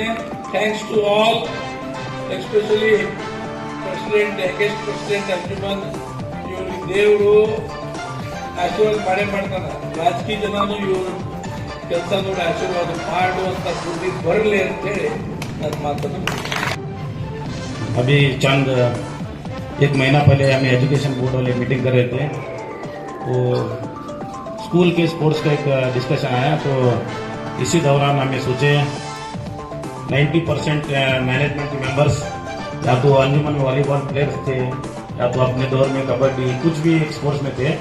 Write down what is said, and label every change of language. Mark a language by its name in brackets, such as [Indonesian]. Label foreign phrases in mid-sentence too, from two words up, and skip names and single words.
[English] Thanks to all, especially president, youngest president Anjuman. [Kannada] ಇವ್ರಿಗೆ ದೇವರು ಆಶೀರ್ವಾದ ಮಾಡೇ ಮಾಡ್ತಾನೆ. ರಾಜಕೀಯ ಜನನು ಇವರು ಕೆಲಸ ನೋಡಿ ಆಶೀರ್ವಾದ ಮಾಡುವಂತ ಬುದ್ಧಿ ಬರಲಿ ಅಂತೇಳಿ ನನ್ನ ಮಾತನ್ನು [Hindi] अभी चंद 1 महीना पहले हमें [English] education board [Hindi] वाले मीटिंग कर रहे थे, तो स्कूल के स्पोर्ट्स का एक डिस्कशन आया. तो इसी दौरान हमें सोचे 90% [English] management members [Hindi] या तो अंजुमन में [English] volleyball players [Hindi] थे या तो अपने दौर में कबड्डी कुछ भी स्पोर्ट्स में थे.